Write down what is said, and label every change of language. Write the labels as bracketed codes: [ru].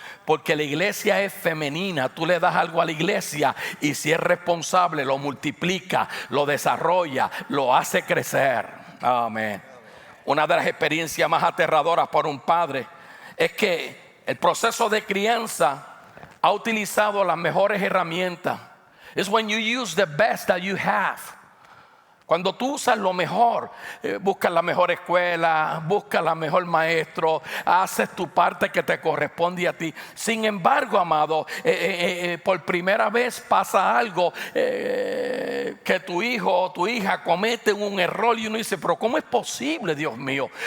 [es] Porque la iglesia es femenina. Tú le das algo a la iglesia y si es responsable lo multiplica, lo desarrolla, lo hace crecer. Amén. Una de las experiencias más aterradoras para un padre es que el proceso de crianza ha utilizado las mejores herramientas. [en] It's when you use the best that you have. [es] Cuando tú usas lo mejor, buscas la mejor escuela, buscas la mejor maestro, haces tu parte que te corresponde a ti. Sin embargo, amado, por primera vez pasa algo, que tu hijo o tu hija comete un error y uno dice, pero ¿cómo es posible, Dios mío?